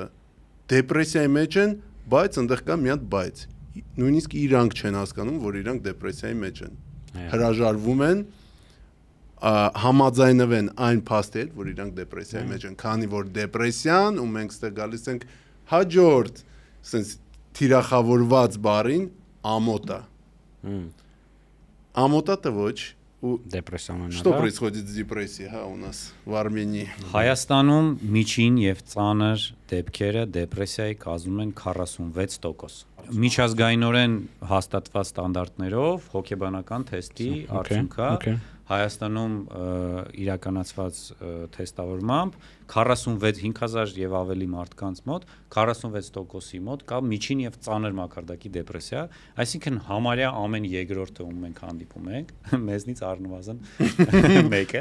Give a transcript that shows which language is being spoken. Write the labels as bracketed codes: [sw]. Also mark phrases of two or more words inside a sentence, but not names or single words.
[hy] դեպրեսիայի մեջ են, բայց այնտեղ կա մի հատ բայց։ Նույնիսկ իրանք չեն հասկանում, որ իրանք դեպրեսիայի մեջ են։ Հրաժարվում են համաձայնվեն այն փաստի հետ, որ իրանք դեպրեսիայի մեջ են, քանի որ դեպրեսիան ու մենք ստեղ գալիս ենք հաջորդ, sense թիրախավորված բառին ամոթա։ Ամոթա-то ոչ ու դեպրեսիան։ [ru] Что происходит с депрессией, հա, у нас в Армении։ [hy] Հայաստանում միջին եւ ծանր դեպքերը դեպրեսիայի կազմում են 46%։ Միջազգայինորեն հաստատված ստանդարտներով հոգեբանական թեստի արդյունքա Հայաստանում իրականացված թեստավորմամբ 46,000 եւ ավելի մարդկանց մոտ 46%-ի մոտ կա միջին եւ ծանր մակարդակի դեպրեսիա, այսինքն համարյա ամեն երկրորդը ում մենք հանդիպում ենք, մեզնից առնվազն մեկը։